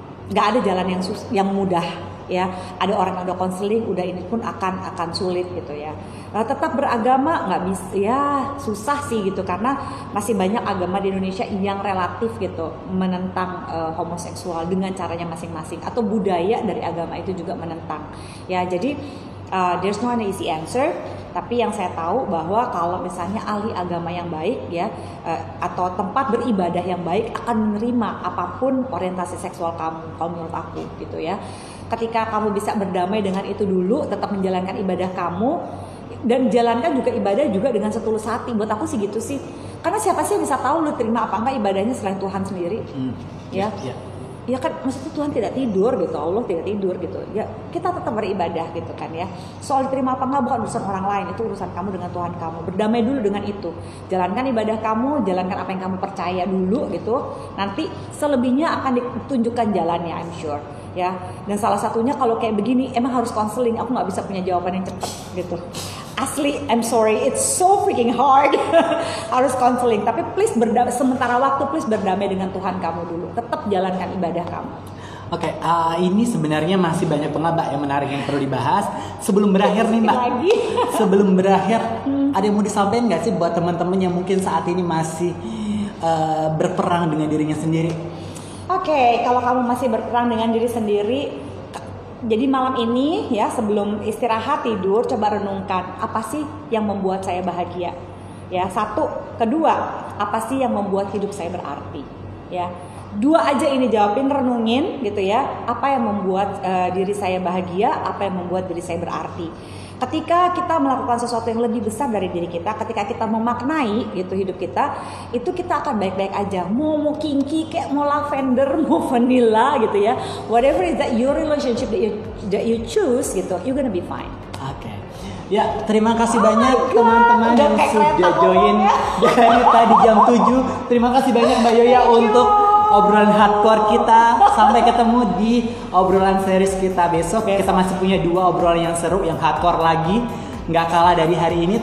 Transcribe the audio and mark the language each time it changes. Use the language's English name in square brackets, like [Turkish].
[Indonesian] Gak ada jalan yang mudah, ya. Ada orang yang udah konseling, udah ini pun akan sulit gitu ya. Tetap beragama nggak bisa, ya susah sih gitu, karena masih banyak agama di Indonesia yang relatif gitu menentang homoseksual dengan caranya masing-masing, atau budaya dari agama itu juga menentang, ya. [English] Jadi there's no an easy answer. [Indonesian] Tapi yang saya tahu bahwa kalau misalnya ahli agama yang baik, ya, atau tempat beribadah yang baik akan menerima apapun orientasi seksual kamu, kalau menurut aku gitu ya. Ketika kamu bisa berdamai dengan itu dulu, tetap menjalankan ibadah kamu, dan jalankan juga ibadah juga dengan setulus hati. Buat aku sih gitu sih. Karena siapa sih yang bisa tahu lu terima apa enggak ibadahnya selain Tuhan sendiri, ya. Ya kan, maksudnya Tuhan tidak tidur gitu, Allah tidak tidur gitu. Ya kita tetap beribadah gitu kan ya. Soal diterima apa enggak bukan urusan orang lain, itu urusan kamu dengan Tuhan kamu. Berdamai dulu dengan itu. Jalankan ibadah kamu, jalankan apa yang kamu percaya dulu gitu. Nanti selebihnya akan ditunjukkan jalannya, [English] I'm sure. [Indonesian] Ya. Dan salah satunya kalau kayak begini emang harus konseling. Aku nggak bisa punya jawaban yang cepat gitu. [English] Asli, I'm sorry, it's so freaking hard. [Indonesian] Harus konseling, tapi please sementara waktu please berdamai dengan Tuhan kamu dulu. Tetap jalankan ibadah kamu. Oke, ini sebenarnya masih banyak banget Mbak yang menarik yang perlu dibahas. Sebelum berakhir nih Mbak, sebelum berakhir, ada yang mau disampaikan nggak sih buat teman-teman yang mungkin saat ini masih berperang dengan dirinya sendiri? Oke, kalau kamu masih berperang dengan diri sendiri, jadi malam ini ya, sebelum istirahat tidur, coba renungkan apa sih yang membuat saya bahagia, ya. Satu, kedua, apa sih yang membuat hidup saya berarti, ya. Dua aja ini jawabin, renungin gitu ya, apa yang membuat diri saya bahagia, apa yang membuat diri saya berarti. Ketika kita melakukan sesuatu yang lebih besar dari diri kita, ketika kita memaknai gitu hidup kita, itu kita akan baik-baik aja. Mau kinky kayak mau lavender, mau vanilla gitu ya. [English] Whatever is that your relationship that you choose gitu, you're gonna be fine. Oke. [Indonesian] Ya, terima kasih banyak teman-teman yang sudah join dari tadi jam 7. Terima kasih banyak Mbak Yoya untuk obrolan hardcore kita. Sampai ketemu di obrolan series kita besok. Kita masih punya 2 obrolan yang seru, yang hardcore lagi, nggak kalah dari hari ini.